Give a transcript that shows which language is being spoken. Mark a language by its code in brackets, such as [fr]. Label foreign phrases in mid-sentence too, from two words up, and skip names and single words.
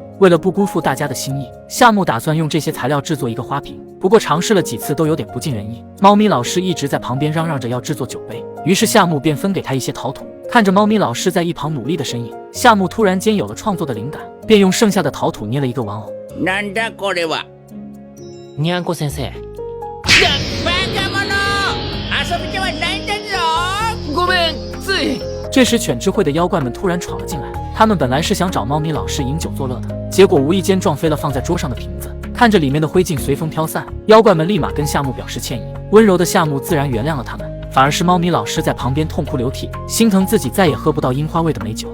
[zh] 为了不辜负大家的心意，夏目打算用这些材料制作一个花瓶，不过尝试了几次都有点不尽人意。猫咪老师一直在旁边嚷嚷着要制作酒杯，于是夏目便分给他一些陶土。看着猫咪老师在一旁努力的身影，夏目突然间有了创作的灵感，便用剩下的陶土捏了一个玩偶。 [ja] なんだこれは。にゃんこ先生。バカ者！遊びではないんだぞ！ごめん、つい。 [zh] 这时，犬智慧的妖怪们突然闯了进来。他们本来是想找猫咪老师饮酒作乐的，结果无意间撞飞了放在桌上的瓶子。看着里面的灰烬随风飘散，妖怪们立马跟夏目表示歉意。温柔的夏目自然原谅了他们，反而是猫咪老师在旁边痛哭流涕，心疼自己再也喝不到樱花味的美酒。